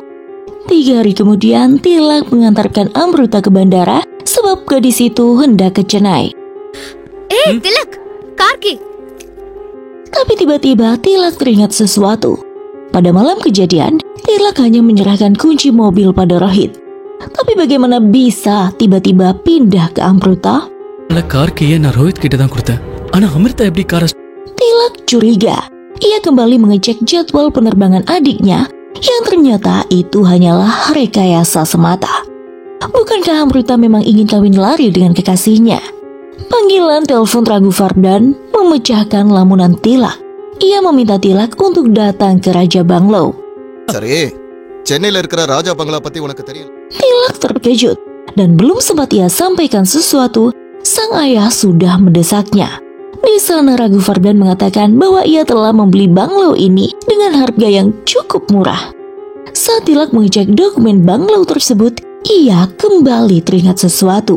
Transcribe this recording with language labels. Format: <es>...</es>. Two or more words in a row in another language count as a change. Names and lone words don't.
<id>3 hari kemudian, Tilak mengantarkan Amruta ke bandara sebab gadis itu hendak ke Chennai. Tilak, Karki. Tapi tiba-tiba Tilak teringat sesuatu. Pada malam kejadian, Tilak hanya menyerahkan kunci mobil pada Rohit. Tapi bagaimana bisa tiba-tiba pindah ke Amruta?</id> <ta>கார்க்கு நான் ரோஹித் கிட்ட தான் கொடுத்தேன். ஆனா அமிர்தா எப்படி காரை</ta> <id>Tilak curiga. Ia kembali mengecek jadwal penerbangan adiknya yang ternyata itu hanyalah rekayasa semata. Bukankah Amruta memang ingin kawin lari dengan kekasihnya? Panggilan telepon Raghu Vardhan memecahkan lamunan Tilak. Ia meminta Tilak untuk datang ke Raja Banglau.</id> <ta>சரி சென்னையில இருக்கிற ராஜா பங்களா பத்தி உனக்கு தெரியும்?</ta> <id>Tilak terkejut dan belum sempat ia sampaikan sesuatu, sang ayah sudah mendesaknya. Di sana Raghu Vardhan mengatakan bahwa ia telah membeli banglau ini dengan harga yang cukup murah. Saat Tilak mengecek dokumen banglau tersebut, ia kembali teringat sesuatu.</id>